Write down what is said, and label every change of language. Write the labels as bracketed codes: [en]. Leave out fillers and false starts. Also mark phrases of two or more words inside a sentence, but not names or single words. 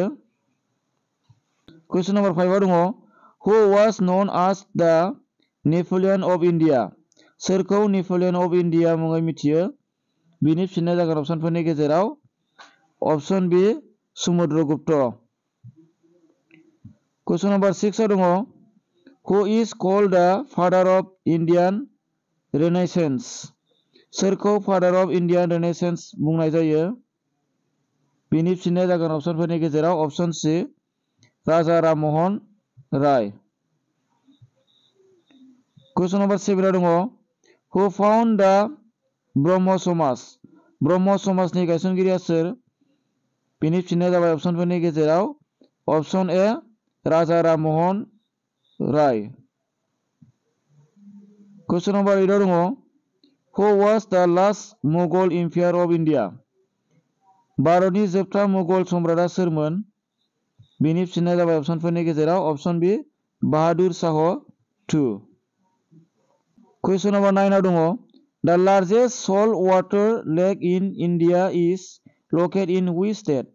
[en] question number 5 [brx] आव दङ [en] who was known as the Napoleon of India. [brx] सोरखौ [en] Napoleon of India [brx] मुङै मिथियो? बिनि फिननाया जागोन अपसनफोरनि गेजेराव अपसन बि समुद्रगुप्त। [en] question number 6 [brx] आव दङ [en] who is called the father of Indian renaissance. [brx] सोरखौ [en] father of Indian renaissance [brx] बुंनाय जायो? बिनि फिननाया जागोन अपसनफोरनि गेजेराव अपसन सि राजा राममोहन राय। [en] question number 7 [brx] आव दङ [en] who found the Brahmo Samaj. [brx] ब्रह्म समाजनि गायसनगिरिया सोर? बिनि फिननाया जाबाय अपसनफोरनि गेजेराव अपसन ए राजा राममोहन राय। [en] question number 8 [brx] आव दङ [en] who was the last Mughal empire of India. [brx] भारतनि जोबथा मुगल सम्राटआ सोरमोन? बिनि फिननाया जाबाय अपसनफोरनि गेजेराव अपसन बि बाहादुर शाह 2। [en] question number 9 [brx] आव दङ [en] the largest salt water lake in India is located in which state.